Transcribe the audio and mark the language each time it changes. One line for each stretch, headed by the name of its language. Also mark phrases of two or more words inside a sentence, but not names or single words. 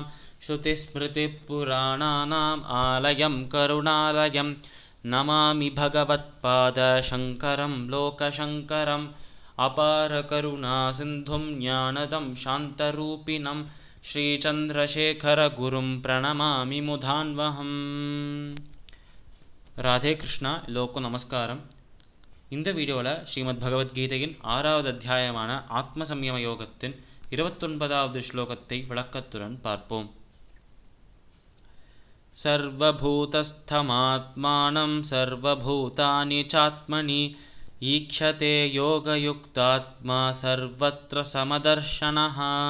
Sanskrit: श्रुतिस्मृतिपुराणानाम् आलयं करुणालयं नमामि भगवत्पादशङ्करं लोकशङ्करम्। अपारकरुणासिन्धुं ज्ञानदं शान्तरूपिणं श्रीचन्द्रशेखरगुरुं प्रणमामि मुधान्वहम्।
Tamil: ராதே கிருஷ்ணா. எல்லோருக்கும் நமஸ்காரம். இந்த வீடியோவில் ஸ்ரீமத் பகவத்கீதையின் 6வது அத்தியாயமான ஆத்ம சம்யம யோகத்தின் 29வது ஸ்லோகத்தை விளக்கத்துடன் பார்ப்போம்.
Sanskrit: सर्वभूतस्थमात्मानं सर्वभूतानि चात्मनि ईक्षते योगयुक्तात्मा सर्वत्र समदर्शनः.